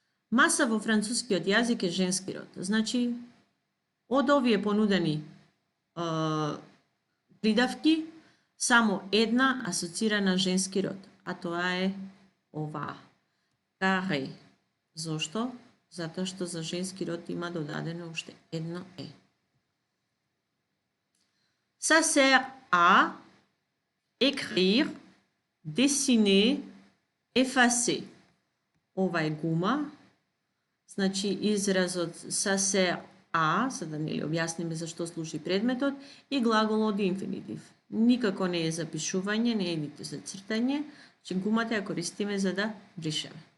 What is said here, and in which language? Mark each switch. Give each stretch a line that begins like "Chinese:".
Macedonian: Маса во францускиот јазик е женски род. Значи, од овие понудени придавки, само една асоцира на женски род, а тоа е ова. Каре. Зошто? Затоа што за женски род има додадено уште едно е.
French: Ça sert à écrire, dessiner, effacer.
Macedonian: Ова е гума. Значи изразот
French: ça sert à,
Macedonian: за да нели објасниме зашто служи предметот, и глаголот инфинитив. Никако не е за пишување, не е ниту за цртање, че гумата ја користиме за да бришеме.